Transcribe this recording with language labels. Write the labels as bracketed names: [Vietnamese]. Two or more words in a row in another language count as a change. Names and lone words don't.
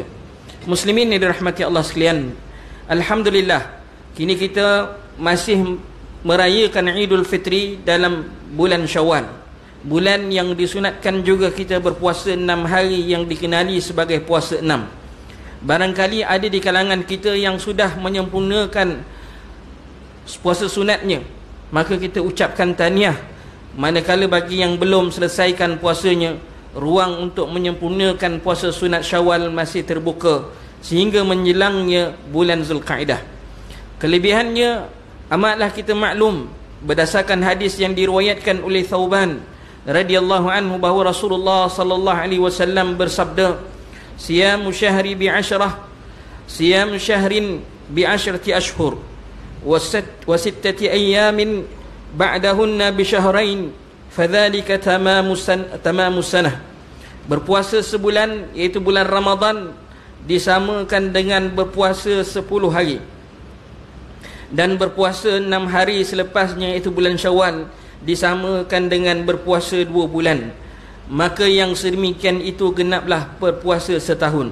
[Malay] Muslimin yang dirahmati Allah sekalian, alhamdulillah kini kita masih merayakan Idul Fitri dalam bulan Syawal, bulan yang disunatkan juga kita berpuasa 6 hari yang dikenali sebagai puasa 6. Barangkali ada di kalangan kita yang sudah menyempurnakan puasa sunatnya, maka kita ucapkan tahniah. Manakala bagi yang belum selesaikan puasanya, ruang untuk menyempurnakan puasa sunat Syawal masih terbuka sehingga menjelangnya bulan Zulqa'dah. Kelebihannya amatlah kita maklum berdasarkan hadis yang diriwayatkan oleh Thauban [Arabic] رضي الله عنه [Malay] bahawa Rasulullah [Arabic] صلى الله عليه وسلم [Malay] bersabda, [Arabic] صيام شهر بعشرة، صيام شهر بعشرة أشهر وستة أيام بعدهن بشهرين فذلك تمام السنة. [Malay] Berpuasa sebulan, iaitu bulan Ramadan, disamakan dengan berpuasa 10 hari, dan berpuasa 6 hari selepasnya, iaitu bulan Syawal, disamakan dengan berpuasa 2 bulan. Maka yang sedemikian itu genaplah berpuasa setahun.